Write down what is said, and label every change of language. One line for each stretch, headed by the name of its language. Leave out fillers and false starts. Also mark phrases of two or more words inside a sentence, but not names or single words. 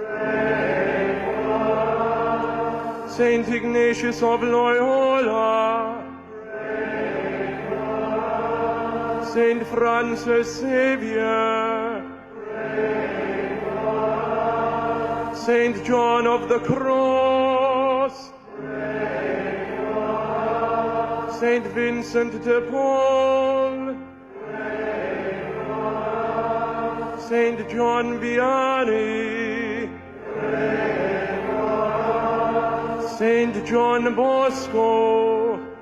English: Saint Ignatius of Loyola, Saint Francis Xavier, Saint John of the Cross, Saint Vincent de Paul, Saint John Vianney, Saint John Bosco,